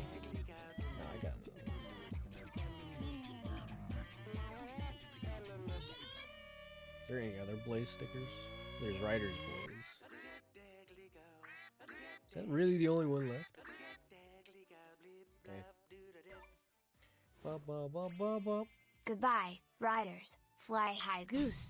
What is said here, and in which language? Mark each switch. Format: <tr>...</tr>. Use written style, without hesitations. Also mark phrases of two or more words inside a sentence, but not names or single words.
<en>No, I got another. Is there any other Blaze stickers? There's Rider's Blaze. Is that really the only one left? Okay. Ba ba ba ba ba. Goodbye, Riders. Fly high goose.</en>